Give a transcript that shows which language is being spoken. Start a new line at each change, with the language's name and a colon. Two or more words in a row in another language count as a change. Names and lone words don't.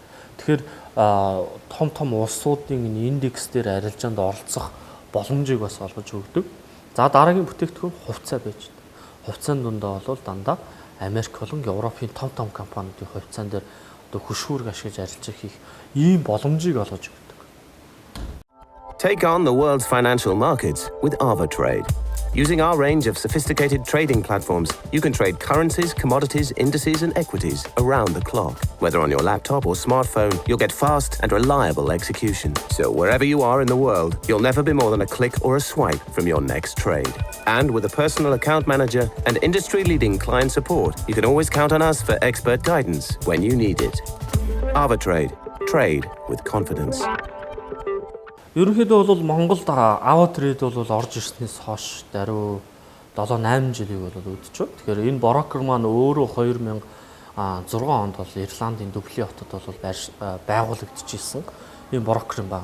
Mongolian: Тэгэхээр том улсуудын индекс дээр арилжаанд оролцох боломжийг бас олгож өгдөг. За дараагийн бүтээгдэхүүн хувьцаа байж байна. Хувьцааны дундаа бол дандаа Америк болон Европын том компаниудын хувьцаан дээр одоо хөшүүрг ашиглаж арилжаа хийх ийм боломжийг олгож өгдөг.
English: Take on the world's financial markets with AvaTrade. Using our range of sophisticated trading platforms, you can trade currencies, commodities, indices, and equities around the clock. Whether on your laptop or smartphone, you'll get fast and reliable execution. So wherever you are in the world, you'll never be more than a click or a swipe from your next trade. And with a personal account manager and industry-leading client support, you can always count on us for expert guidance when you need it. AvaTrade. Trade with confidence.
Mongolian: Ерөнхийдөө бол Монголд AvaTrade бол орж ирснээс хойш даруй 7-8 жилиг бол үүдэж байна. Тэгэхээр энэ брокер маань өөрөө 2006 онд бол Ирландын Дублин хотод бол байгуулагдчихсэн ийм брокер юм байна.